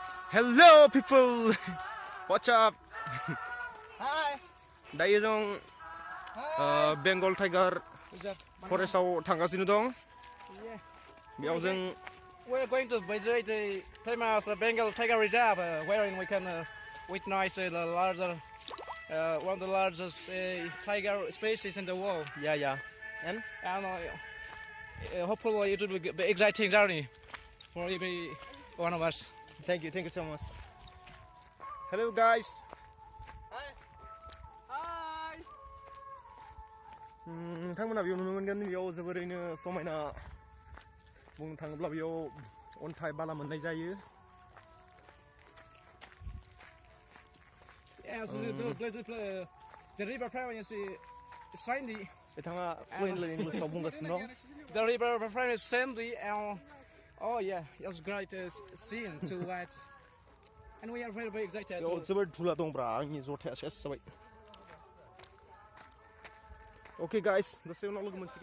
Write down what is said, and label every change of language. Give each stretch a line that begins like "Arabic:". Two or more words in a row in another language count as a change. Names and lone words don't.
English: Hello people, what's up? Hi.
Bodo: Dayo jong Bengal Tiger Forestaव थांगासिनो दं. बेयाव जों
English: We're going to visit the famous Bengal Tiger Reserve, wherein we can witness one of the largest tiger species in the world. yeah. And And hopefully it will be an exciting journey for every one of us. thank you so much. Hello guys. Hi.
Bodo: नोंथांमोना बेयाव नुनो मोनगोन बेयाव जोबोरैनो समायना बुंनो थाङोब्ला बेयाव अन्थाइ बाला मोननाय जायो.
English: Yes, the river Pravians is sandy.
Bodo: बिथाङा
English: fluently English
Bodo: आव बुंगासिनो दं.
English: The river Pravians is sandy and oh yeah, it's great scene to watch. And we are very excited.
Bodo: बेयाव जोबोर धुला दंब्रा आंनि जथाया सेस जाबाय.
English: Okay guys,
Bodo: दसे उनाव लोगो मोनसिगोन.